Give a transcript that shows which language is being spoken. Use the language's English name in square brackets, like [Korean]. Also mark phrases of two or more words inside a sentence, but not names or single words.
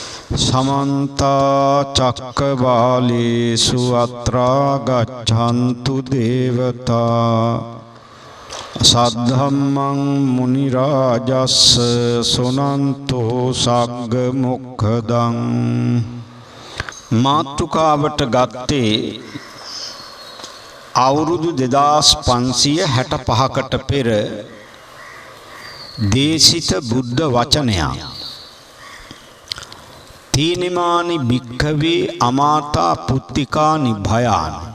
[Pali] समन्ता चक्रवालेषु अत्रा गच्छन्तु देवता सद्धम्मं मुनिराजस्स सुनन्तो सग्ग मोक्खदं [Sinhala] මාතෘකාවට ගත්තේ අවුරුදු 2565කට පෙර දේශිත බුද්ධ වචනයක් [Pali] තීනිමානි භික්ඛවේ අමාතා පුත්තිකානි භයාන